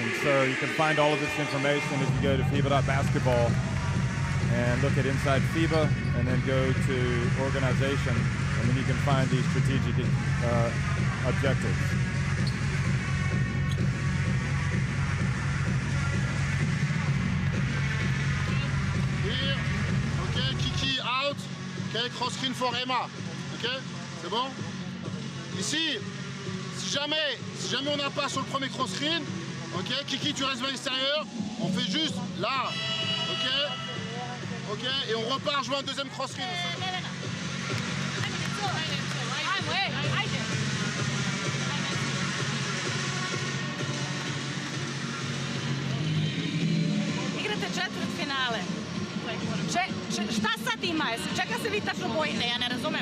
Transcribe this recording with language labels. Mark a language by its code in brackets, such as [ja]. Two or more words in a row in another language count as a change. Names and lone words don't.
[en] So you can find all of this information if you go to FIBA.basketball and look at Inside FIBA, and then go to organization, and then you can find these strategic objectives. Here, okay, Kiki out, okay, cross screen for Emma, [fr] ok, c'est bon? Ici, si jamais on n'a pas sur le premier [en] cross screen, [fr] ok, Kiki tu restes à l'extérieur, on fait juste là, ok, et on repart jouer un deuxième [en] cross screen. [sr] Igrate četvrtfinale. Šta sad ima? Čega se vi tačno bojite? Ja ne razumem.